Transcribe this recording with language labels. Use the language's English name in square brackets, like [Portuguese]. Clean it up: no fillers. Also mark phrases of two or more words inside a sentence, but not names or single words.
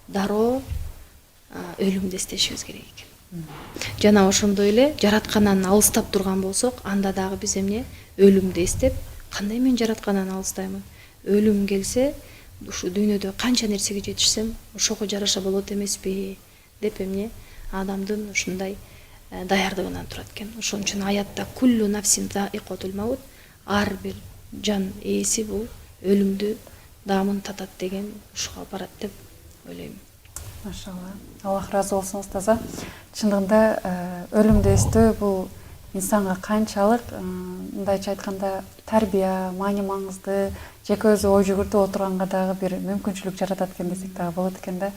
[Kyrgyz] Дароо өлүмдү эстешибиз керек экен. Жана ошондой эле жараткандан алыстап турган болсок, анда дагы биз эмне өлүмдү эстеп, кандай мен жараткандан алыстаймын? Өлүм келсе, ушу дүйнөдө канча нерсеге жетишсем, ошого жараша болот эмеспи деп эмне адамдын ушундай даярдыгынан турат экен. Ошон үчүн аятта [Arabic] كل نفس ذائقة الموت, [Kyrgyz] ар бир жан ээси бул өлүмдү даамын татат деген ушуга барат деп ойлойм. Машалла. Аллах разы болсын устаза. Чындыгында өлүмдү эстөө бул инсанга канчалык, мындайча айтканда, тарбия, маани маңызды, жеке өзү ой жүгүртүп отурганга дагы бир мүмкүнчүлүк жаратат экен десек дагы болот экен да.